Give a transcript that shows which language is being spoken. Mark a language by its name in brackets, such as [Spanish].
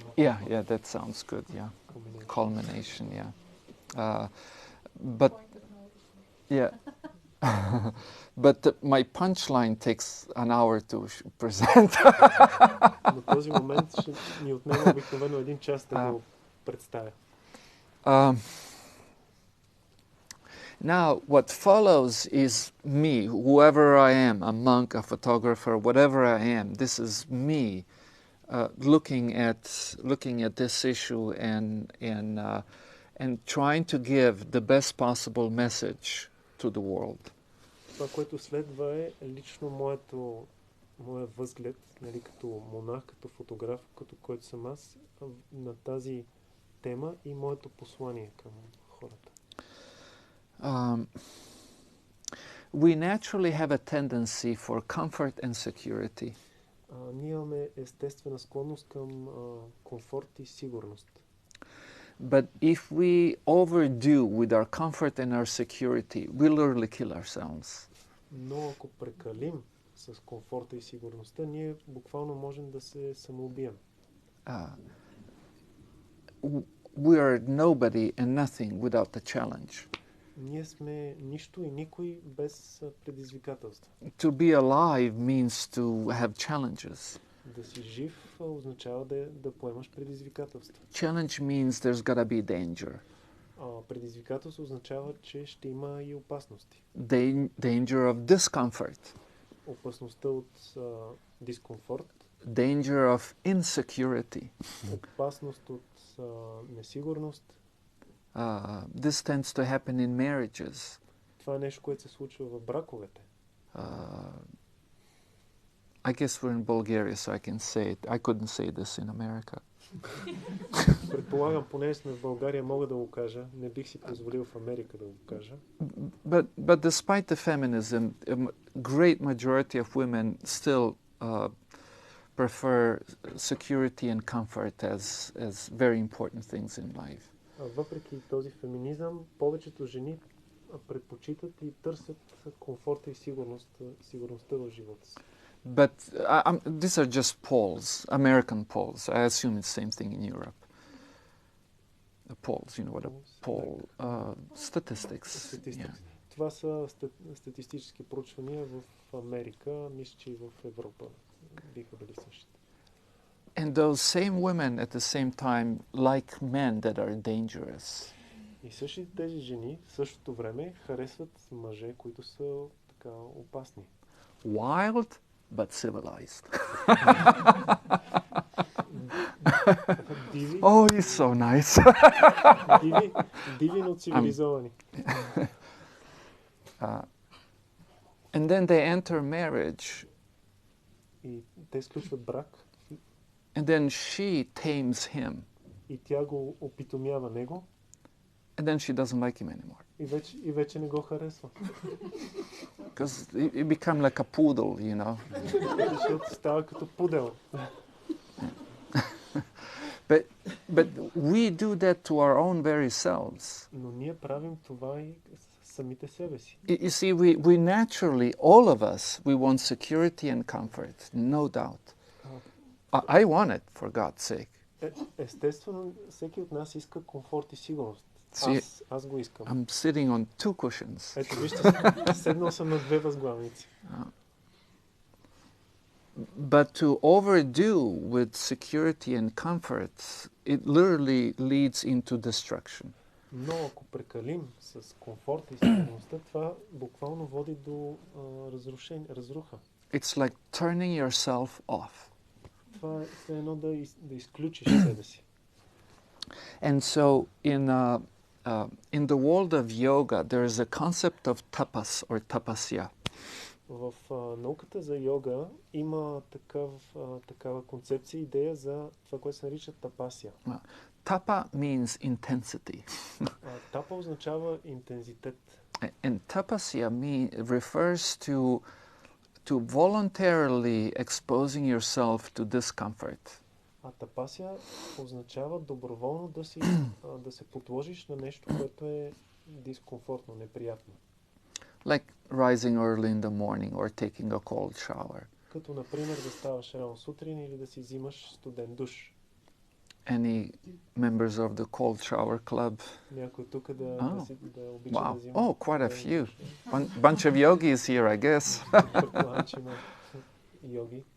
[English] Yeah, that sounds good, yeah. Culmination, yeah. But, yeah. But my punchline takes an hour to present. [Bulgarian] Но този момент ще ни отнема обикновено един час да го представя. [English] Now, what follows is me, whoever I am, a monk, a photographer, whatever I am. This is me looking at this issue and trying to give the best possible message to the world. [Bulgarian] Това, което следва е лично моя възглед, нали, като монах, като фотограф, като който съм аз, на тази тема и моето послание към хората. [English] We naturally have a tendency for comfort and security. [Bulgarian] Ние имаме естествена склонност към комфорт и сигурност. [English] But if we overdo with our comfort and our security, we literally kill ourselves. [Bulgarian] Но ако прекалим с комфорта и сигурността, ние буквално можем да се самоубием. [English] We are nobody and nothing without the challenge. [Bulgarian] Ние сме нищо и никой без предизвикателства. [English] To be alive means to have challenges. [Bulgarian] Да си жив означава да поемаш предизвикателства. [English] Challenge means there's gotta be danger. [Bulgarian] Предизвикателство означава, че ще има и опасности. [English] Danger of discomfort. [Bulgarian] Опасността от дискомфорт. [English] Danger of insecurity. [Bulgarian] Опасност от несигурност. [English] This tends to happen in marriages. [Bulgarian] Това е нещо, което се случва в браковете. [English] I guess we're in Bulgaria, so I can say it. I couldn't say this in America. [Bulgarian] Предполагам, понеже сме в България, мога да го кажа. Не бих си позволил в Америка да го кажа. [English] But despite the feminism, a great majority of women still prefer security and comfort as very important things in life. [Bulgarian] Въпреки този феминизъм, повечето жени предпочитат и търсят комфорта и сигурността в живота си. [English] But these are just polls, American polls. I assume it's the same thing in Europe. Polls, you know what a poll, statistics. Yeah. [Bulgarian] Това са статистически проучвания в Америка, мисля, че и в Европа биха били същите. [English] And those same women at the same time like men that are dangerous. [Bulgarian] И същите тези жени в същото време харесват мъже, които са така опасни. [English] Wild, but civilized. [Bulgarian] Диви. [English] Oh, he's so nice. [Bulgarian] Диви, но цивилизовани. [English] And then they enter marriage. [Bulgarian] И те сключват брак. [English] And then she tames him. [Bulgarian] И тя го опитомява него. [English] And then she doesn't like him anymore. [Bulgarian] И вече не го харесва. [English] Because you become like a poodle, you know. [Bulgarian] Защото става като пудел. [English] But we do that to our own very selves. [Bulgarian] Но ние правим това и самите себе си. [English] You see, we naturally, all of us, we want security and comfort, no doubt. I want it, for God's sake. [Bulgarian] Естествено, всеки от нас иска комфорт и сигурност. Аз го искам. [English] I'm sitting on two cushions. [Bulgarian] Ето вижте, седнал съм на две възглавници. [English] But to overdo with security and comfort, it literally leads into destruction. [Bulgarian] Но ако прекалим с комфорта и сигурността, това буквално води до разруха. [English] It's like turning yourself off. [Bulgarian] Това е все едно да изключиш себе си. [English] And so in the world of yoga, there is a concept of tapas or tapasya. [Bulgarian] В науката за йога има такава концепция, идея за това, което се нарича тапасия. [English] Tapa means intensity. [Bulgarian] Тапа означава интензитет. [English] And tapasya refers to voluntarily exposing yourself to discomfort. [Bulgarian] Тапасия означава доброволно да се подложиш на нещо, което е дискомфортно, неприятно. [English] Like rising early in the morning or taking a cold shower. [Bulgarian] Като, например, да ставаш рано сутрин или да си взимаш студен душ. [English] Any members of the cold shower club? [Bulgarian] Някой тук да обича да взима. [English] Oh, quite a few. Bunch of yogis here, I guess. [Bulgarian] Предполагам, че има йоги.